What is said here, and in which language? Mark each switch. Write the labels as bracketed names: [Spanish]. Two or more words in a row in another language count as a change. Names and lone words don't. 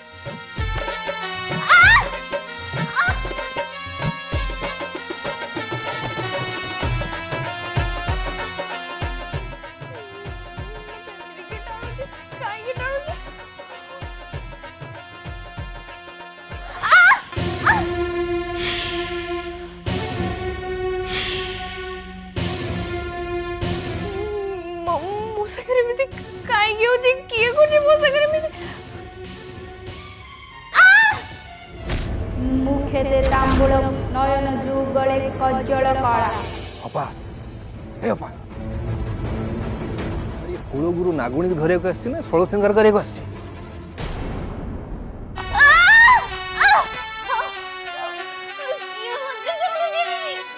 [Odia] କାହିଁକି ଟାଣୁଛି ମୋ ସାଙ୍ଗରେ ଏମିତି କାହିଁକି ହଉଛି କିଏ କରୁଛି ମୋ ସାଙ୍ଗରେ ଏମିତି [Bangla] মুখেতে তাম্বুলম নয়ন যুগলে কজ্জল কলা [Odia] ଅପା ଏ ଅପା ଏ କୁଳଗୁରୁ ନାଗୁଣୀକୁ ଧରିବାକୁ ଆସିଛି ନା ଷୋଳ ଶୃଙ୍ଗାର କରିବାକୁ ଆସିଛି? କିଏ ମତେ ଟାଣୁଛି ଏମିତି?